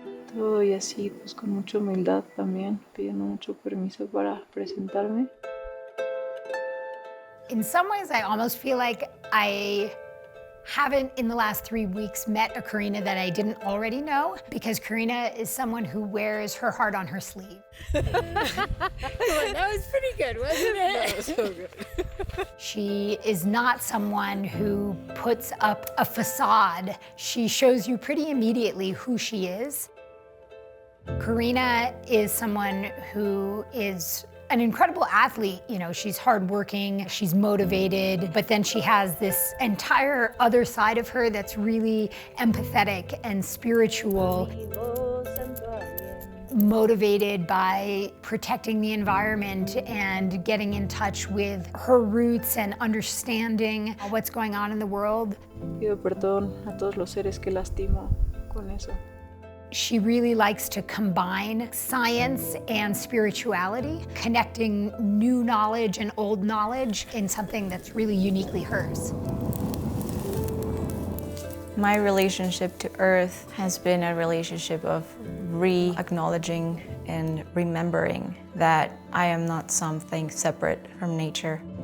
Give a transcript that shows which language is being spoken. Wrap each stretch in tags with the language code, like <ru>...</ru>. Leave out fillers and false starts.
<es>Todo y así, pues con mucha humildad también, pidiendo mucho permiso para presentarme.</es> <en>In some ways, I almost feel like I haven't in the last 3 weeks met a Karina that I didn't already know, because Karina is someone who wears her heart on her sleeve. That was pretty good, wasn't it? That was so good. She is not someone who puts up a facade. She shows you pretty immediately who she is. Karina is someone who is an incredible athlete. You know, she's hardworking, she's motivated, but then she has this entire other side of her that's really empathetic and spiritual, motivated by protecting the environment and getting in touch with her roots and understanding what's going on in the world.</en> <es>Pido perdón a todos los seres que lastimo con eso.</es> <en>She really likes to combine science and spirituality, connecting new knowledge and old knowledge in something that's really uniquely hers. My relationship to Earth has been a relationship of re-acknowledging and remembering that I am not something separate from nature.</en>